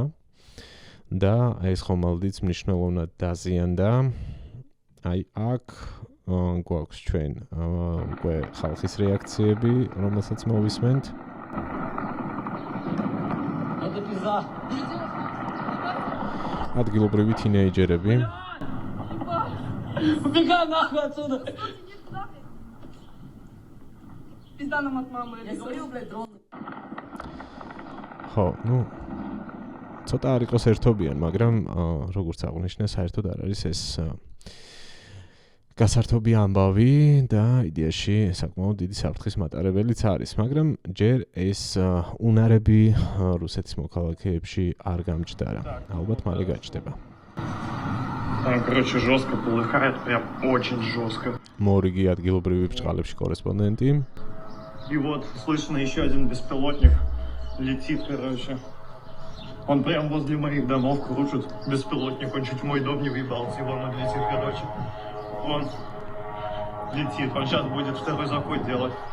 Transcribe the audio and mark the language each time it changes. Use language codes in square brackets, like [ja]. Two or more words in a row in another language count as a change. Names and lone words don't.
[ka] და ეს ხომალდიც მნიშვნელოვნად დაზიანდა. აი აქ გვაქვს ჩვენ უკვე ხალხის რეაქციები, რომელსაც მოვისმენთ. ადგილობრივი თინეიჯერები. [ru] Убегай нахуй отсюда! Пизда нам от мамы. Я говорил, блядь, дрон. [ka] ხო, ნუ ცოტა არ იყოს ერთობიან, მაგრამ როგორც აღნიშნა, საერთოდ არ არის ეს გასართობი ამბავი და იდეაში საკმაოდ დიდი საფრთხის მატარებელიც არის, მაგრამ ჯერ ეს უნარები რუსეთის მოქალაქეებში არ გამჭდარა. ალბათ მალე გაჭდება. [ru] Там, короче, жестко полыхает, прям очень жестко. [ka] მორიგი ადგილობრივი ბრჭყალებში კორესპონდენტი. [ru] И вот слышно еще один беспилотник летит, короче. Он прям возле моих домов кружит. Беспилотник, он чуть в мой дом не въебался, и вон он летит, короче. Он летит, он сейчас будет второй заход делать.